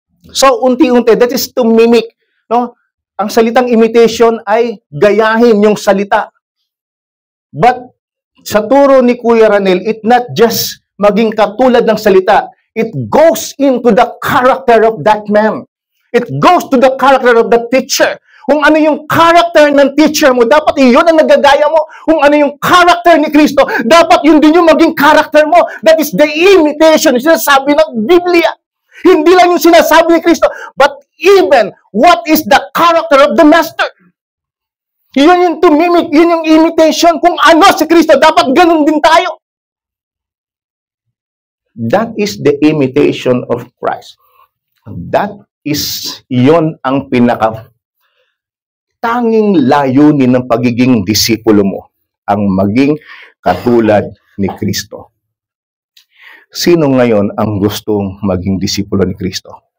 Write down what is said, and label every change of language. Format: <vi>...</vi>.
<en>So,</en> <tl>unti-unti,</tl> <en>that is to mimic. No?</en> <tl>Ang salitang imitation ay gayahin yung salita.</tl> <en>But,</en> <tl>sa turo ni Kuya Ranel,</tl> <en>it not just</en> <tl>maging katulad ng salita.</tl> <en>It goes into the character of that man. It goes to the character of the teacher.</en> <tl>Kung ano yung character ng teacher mo, dapat yun ang nagagaya mo. Kung ano yung character ni Kristo, dapat yun din yung maging character mo.</tl> <en>That is the imitation,</en> <tl>yung sinasabi ng Biblia. Hindi lang yung sinasabi ni Kristo,</tl> <en>but even what is the character of the Master.</en> <tl>Yun yung</tl> <en>to mimic,</en> <tl>yun yung imitation. Kung ano si Kristo, dapat ganun din tayo.</tl> <en>That is the imitation of Christ. That is,</en> <tl>yon ang tanging layunin ng pagiging disipulo mo, ang maging katulad ni Kristo. Sino ngayon ang gustong maging disipulo ni Kristo?</tl>